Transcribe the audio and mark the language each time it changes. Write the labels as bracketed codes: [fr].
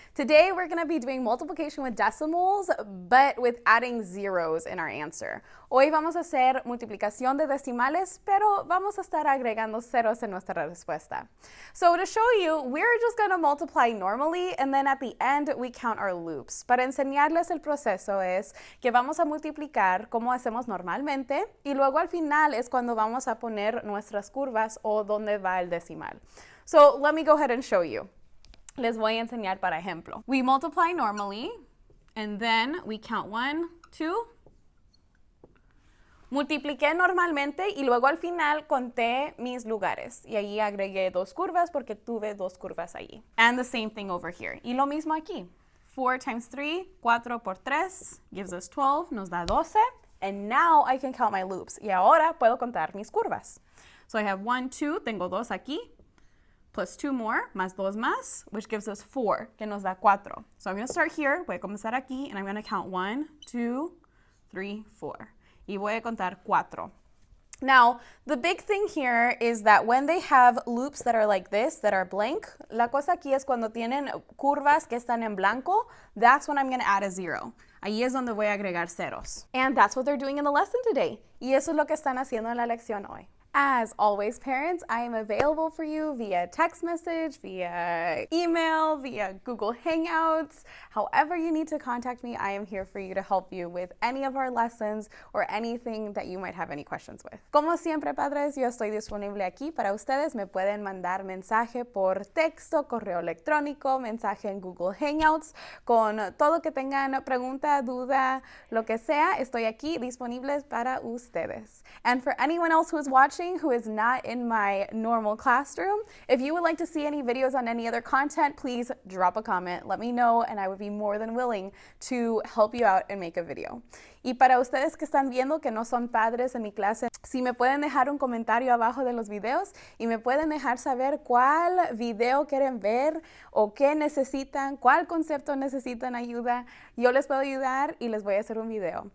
[en] Today, we're going to be doing multiplication with decimals, but with adding zeros in our answer. [es] Hoy vamos a hacer multiplicación de decimales, pero vamos a estar agregando ceros en nuestra respuesta. [en] So to show you, we're just going to multiply normally, and then at the end, we count our loops. [es] Para enseñarles el proceso es que vamos a multiplicar como hacemos normalmente, y luego al final es cuando vamos a poner nuestras curvas o donde va el decimal. [en] So let me go ahead and show you. [es] Les voy a enseñar para ejemplo. [en] We multiply normally, and then we count 1, 2. [es] Multipliqué normalmente y luego al final conté mis lugares. Y allí agregué 2 curvas porque tuve 2 curvas allí. [en] And the same thing over here. [es] Y lo mismo aquí. [en] 4 times 3, [es] 4 por 3, [en] gives us 12, [es] nos da 12. [en] And now I can count my loops. [es] Y ahora puedo contar mis curvas. [en] So I have 1, 2, [es] tengo 2 aquí. [en] plus 2 more, [es] más 2 más, [en] which gives us 4, [es] que nos da 4. [en] So I'm going to start here, [es] voy a comenzar aquí, [en] and I'm going to count 1, 2, 3, 4. [es] Y voy a contar 4. [en] Now, the big thing here is that when they have loops that are like this, that are blank, [es] la cosa aquí es cuando tienen curvas que están en blanco, [en] that's when I'm going to add a 0. [es] Ahí es donde voy a agregar ceros. [en] And that's what they're doing in the lesson today. [es] Y eso es lo que están haciendo en la lección hoy. [en] As always, parents, I am available for you via text message, via email, via Google Hangouts. However you need to contact me, I am here for you to help you with any of our lessons or anything that you might have any questions with. [es] Como siempre, padres, yo estoy disponible aquí para ustedes. Me pueden mandar mensaje por texto, correo electrónico, mensaje en Google Hangouts. Con todo que tengan pregunta, duda, lo que sea, estoy aquí disponibles para ustedes. [en] And for anyone else who is watching, who is not in my normal classroom, if you would like to see any videos on any other content, please drop a comment. Let me know, and I would be more than willing to help you out and make a video. [es] Y para ustedes que están viendo que no son padres en mi clase, si me pueden dejar un comentario abajo de los videos y me pueden dejar saber cuál video quieren ver o qué necesitan, cuál concepto necesitan ayuda, yo les puedo ayudar y les voy a hacer un video.